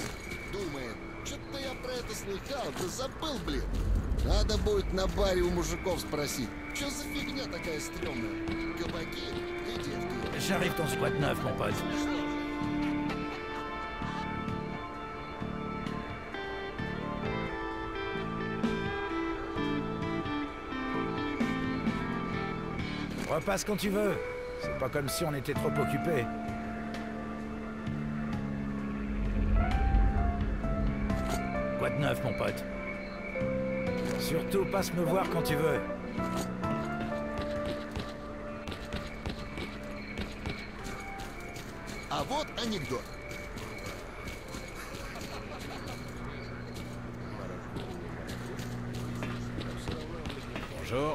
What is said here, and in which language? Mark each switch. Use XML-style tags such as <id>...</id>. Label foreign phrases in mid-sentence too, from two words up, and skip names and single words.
<ru>Думает, что-то я про это слыхал, да забыл, блин. Надо будет на баре у мужиков спросить, что за фигня такая стрёмная? Кабаки и девки.</ru> <fr>J'arrive dans squat 9, mon pote. Repasse quand tu veux. C'est pas comme si on était trop occupés. Squat 9, mon pote. Surtout, passe me voir quand tu veux.</fr> <ru>А вот анекдот.</ru> <fr>Bonjour.</fr>